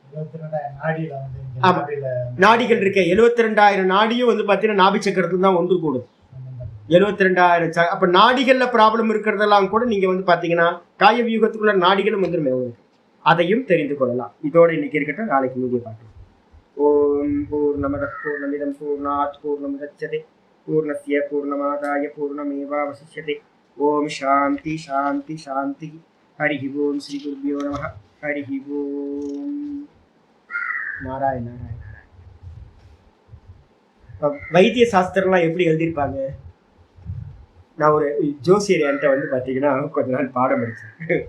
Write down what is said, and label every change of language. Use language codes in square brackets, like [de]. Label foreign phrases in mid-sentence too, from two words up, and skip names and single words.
[ta] நாடிகள் இருக்க 72,000 நாடியும் வந்து பாத்தீங்கன்னா நாபி சக்கரத்துல தான் ஒன்று கூடும். 72,000 அப்ப நாடிகள்ல ப்ராப்ளம் இருக்கிறதெல்லாம் கூட நீங்க வந்து பாத்தீங்கன்னா காய வியூகத்துக்குள்ள நாடிகளும் வந்துருமே, அதையும் தெரிந்து கொள்ளலாம். இதோட இன்னைக்கு இருக்கட்டும், நாளைக்கு மீடியா பார்க்கலாம். [sa] ॐ पूर्णमद पूर्णमिदं पूर्णात् पूर्णमुदच्यते पूर्णस्य पूर्णमादाय पूर्णमेवावशिष्यते. ॐ शान्ति शान्ति शान्ति. हरि ॐ श्री गुरुभ्यो नमः. हरि ॐ। नारायण नारायण. [ta] வைத்திய சாஸ்திரம்லாம் எப்படி எழுதியிருப்பாங்க? நான் ஒரு ஜோசியர் என்கிட்ட வந்து பார்த்தீங்கன்னா கொஞ்ச நாள் பாடம் படித்தேன்.